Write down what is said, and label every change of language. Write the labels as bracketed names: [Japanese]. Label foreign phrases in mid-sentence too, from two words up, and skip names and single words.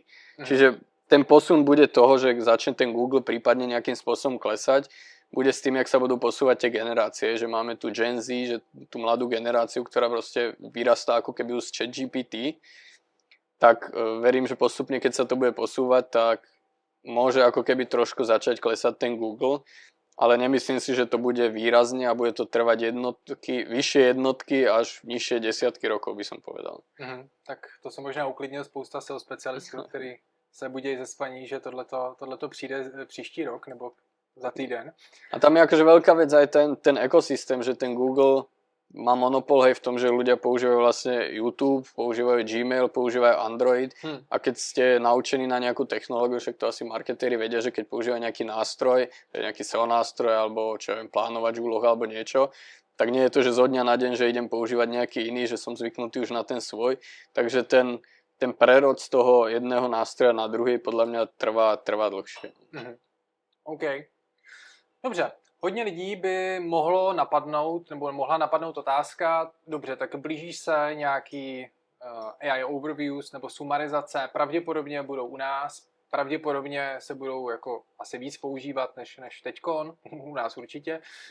[Slovak] Čiže ten posun bude toho, že začne ten Google prípadne nejakým spôsobom klesať, bude s tým, jak sa budú posúvať tie generácie, že máme tu Gen Z, že tú mladú generáciu, ktorá proste vyrastá ako keby z ChatGPT, tak verím, že postupne, keď sa to bude posúvať, tak môže ako keby trošku začať klesať ten Google, ale nemyslím si, že to bude výrazne a bude to trvať vyššie jednotky až nižšie desiatky rokov, by som povedal. [Czech] Tak to se možná uklidnil spousta SEO specialistů, který se budí ze spaní, že tohleto přijde příští rok nebo za týden. [Slovak] A tam je akože veľká vec aj ten ekosystém, že ten Google má monopol v tom, že ľudia používajú vlastne YouTube, používajú Gmail, používajú Android a keď ste naučení na nejakú technológiu, však to asi marketéri vedia, že keď používajú nejaký nástroj, nejaký SEO nástroj alebo čo viem, plánovač úloh alebo niečo, tak nie je to, že zo dňa na deň, že idem používať nejaký iný, že som zvyknutý už na ten svoj, takže ten prerod z toho jedného nástroja na druhý podľa mňa trvá dlhšie. OK. [Czech] Dobře, hodně lidí by mohlo napadnout, nebo mohla napadnout otázka, dobře, tak blíží se nějaký [English] AI overviews [Czech] nebo sumarizace, pravděpodobně budou u nás, pravděpodobně se budou jako asi víc používat než teďkon, u nás určitě.